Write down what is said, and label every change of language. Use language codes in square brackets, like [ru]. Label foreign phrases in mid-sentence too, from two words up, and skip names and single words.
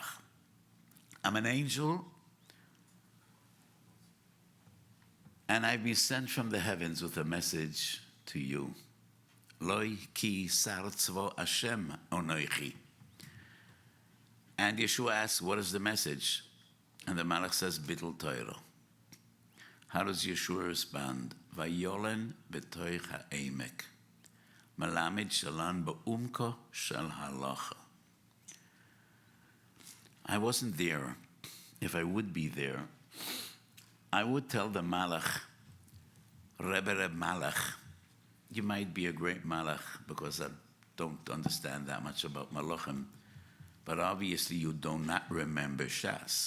[en] I'm an angel, and I've been sent from the heavens with a message to you. [he] לא כי שר צבא ה' אנכי. [en] And Yeshua asks, what is the message? And the Malach says, [he] ביטול תורה. [en] How does Yeshua respond? [he] וילן בתוך העמק. מלמד שלן בעומקה של הלכה. [en] I wasn't there. If I would be there, I would tell the Malach, [he] רבי מלאך, [en] you might be a great Malach because I don't understand that much about Malachim, but obviously you do not remember Shas.